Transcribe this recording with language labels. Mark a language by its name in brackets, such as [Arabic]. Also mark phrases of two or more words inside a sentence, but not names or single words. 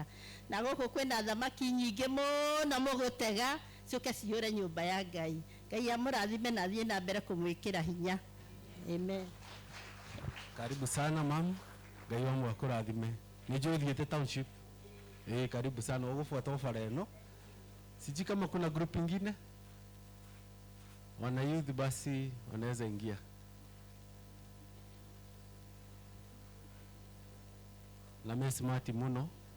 [Kikuyu] Na gũkũ kwĩna thamaki nyingĩ mũno mũgũtega cioke ciyũre nyũmba ya Ngai. Ngai amũrathime na thiĩ na mbere kũmwĩkĩra hinya. Amen. [Swahili] Karibu sana mama. [Kikuyu] Ngai wangu akũrathime. Nijue thiĩte township. [Swahili] Karibu sana. [Kikuyu] Ũgũbuata ũbara ĩno. [Swahili] Sijui kama kuna group ingine. Wana youth basi wanaweza ingia. [Kikuyu] La smart muno.